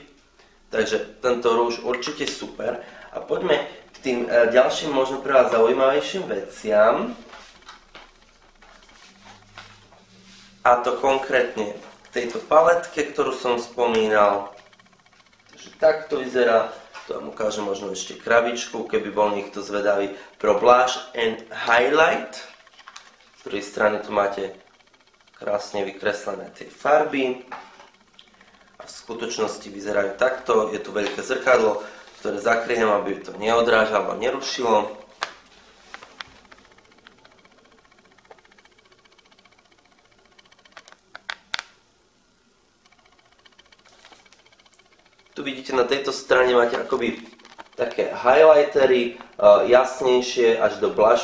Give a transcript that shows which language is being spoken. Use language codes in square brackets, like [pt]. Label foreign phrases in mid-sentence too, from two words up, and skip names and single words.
[sk] Takže tento rúž určite super. A poďme k tým ďalším, možno pre vás zaujímavejším veciam. A to konkrétne k tejto paletke, ktorú som spomínal. Takže takto vyzerá. Tu vám ukážem možno ešte krabičku, keby bol niekto zvedavý, [en] pro blush and highlight. [sk] Z druhej strany tu máte krásne vykreslené tie farby. A v skutočnosti vyzerajú takto. Je tu veľké zrkadlo, ktoré zakriem, aby to neodrážalo a nerušilo. Tu vidíte, na tejto strane máte akoby také highlightery, jasnejšie až do blushu.